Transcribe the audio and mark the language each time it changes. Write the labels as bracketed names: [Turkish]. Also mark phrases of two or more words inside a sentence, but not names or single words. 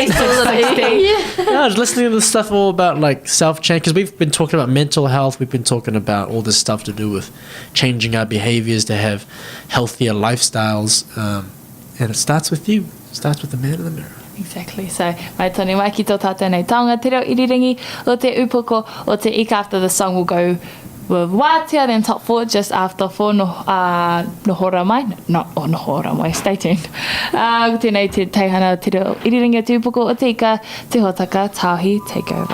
[English] Yeah, just listening to the stuff all about self-change, because we've been talking about mental health. We've been talking about all this stuff to do with changing our behaviors to have healthier lifestyles, and it starts with you. It starts with the man in the mirror. Exactly. So, [Māori] mai tonu mai ki tō tātou nei taonga te reo iriringi o te upoko o te ika [English] after the song will go with Wātea, then top 4 just after 4 [Māori] nohora mai. [English] Not [Māori] nohora mai, [English] stay tuned. [Māori] Tēnei te teihana te reo iriringi o te upoko o te ika, te hotaka, Tahi Takeover.